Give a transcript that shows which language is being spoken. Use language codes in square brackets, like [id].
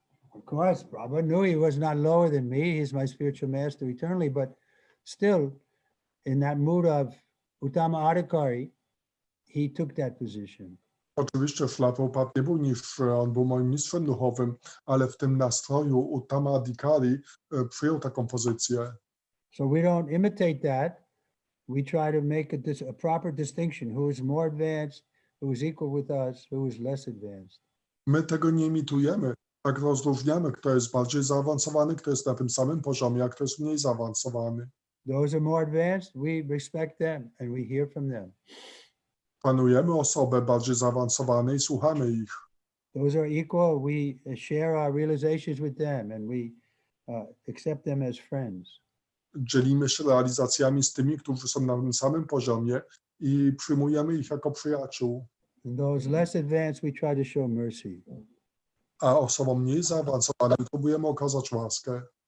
[en] Of course, Prabhupada knew he was not lower than me. He's my spiritual master eternally, but still, in that mood of Uttama Adhikari, he took that position. [pl] Oczywiście Śrīla Prabhupada nie był niższy, on był moim mistrzem duchowym, ale w tym nastroju Uttama Adhikari przyjął taką pozycję. [en] So we don't imitate that. We try to make a proper distinction. Who is more advanced, who is equal with us, who is less advanced. [pl] My tego nie imitujemy. Tak rozróżniamy, kto jest bardziej zaawansowany, kto jest na tym samym poziomie, a kto jest mniej zaawansowany. [en] Those are more advanced, we respect them and we hear from them. [pl] Szanujemy osobę bardziej zaawansowane i słuchamy ich. [en] Those are equal, we share our realizations with them and we accept them as friends. [pl] Dzielimy się realizacjami z tymi, którzy są na tym samym poziomie i przyjmujemy ich jako przyjaciół. [en] And those less advanced, we try to show mercy. [pl] A osobom mniej zaawansowanym próbujemy okazać łaskę.